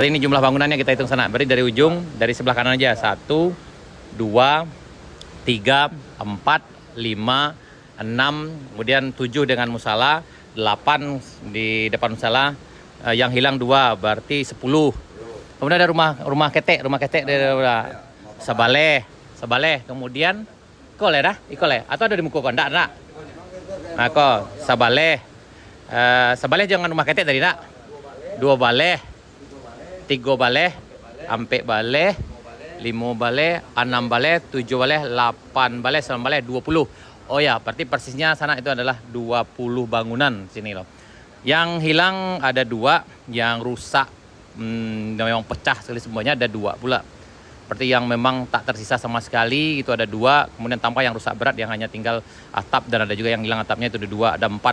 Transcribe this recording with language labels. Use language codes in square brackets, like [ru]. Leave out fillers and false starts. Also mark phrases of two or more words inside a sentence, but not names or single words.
[id] Ini jumlah bangunannya kita hitung sana. Berarti dari ujung, dari sebelah kanan aja 1, 2, 3, 4, 5, 6, kemudian 7 dengan musalah, 8 di depan musalah, yang hilang 2, berarti 10. [min] Kemudian ada rumah ketek dari Sabaleh, kemudian ikole atau ada di muka kau ndak? Nah, kok Sabaleh jangan rumah ketek tadi nak. 2 baleh, 3 baleh, 4 baleh, 5 baleh, 6 baleh, 7 baleh, 8 baleh, 9 baleh, 20. [id] Oh ya, berarti persisnya sana itu adalah 20 bangunan sini loh. Yang hilang ada 2, yang rusak memang pecah sekali semuanya ada 2 pula. Berarti yang memang tak tersisa sama sekali itu ada 2, kemudian tanpa yang rusak berat yang hanya tinggal atap, dan ada juga yang hilang atapnya itu ada 2, ada 4.